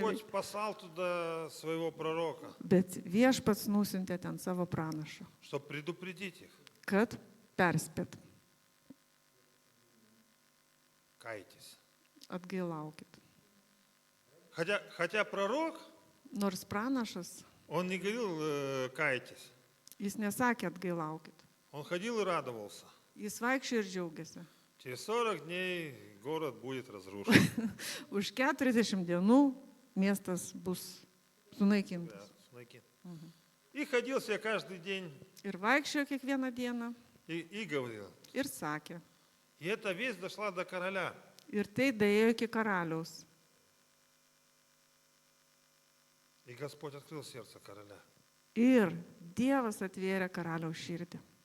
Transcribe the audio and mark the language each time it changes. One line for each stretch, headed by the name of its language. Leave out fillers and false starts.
Russian: Господь послал туда своего пророка,
Lithuanian: Bet viešpats nusintė ten savo pranašą,
Russian: чтобы предупредить их.
Lithuanian: kad perspėt,
Russian: Кайтесь.
Lithuanian: atgailaukit.
Russian: Хотя пророк,
Lithuanian: Nors pranašas,
Russian: он не говорил кайтесь.
Lithuanian: jis nesakė atgailaukit.
Russian: Он ходил и радовался.
Lithuanian: Jis vaikščio ir džiaugiasi.
Russian: Через 40 дней город будет разрушен.
Lithuanian: Už 40 dienų miestas bus sunaikintas.
Russian: И ходил себе каждый день
Lithuanian: Ir vaikščiojo kiekvieną dieną
Russian: и говорил.
Lithuanian: ir sakė.
Russian: И эта весть дошла до короля.
Lithuanian: Ir tai daėjo iki karaliaus.
Russian: И Господь открыл сердце короля.
Lithuanian: Ir Dievas atvėrė karaliaus širdį.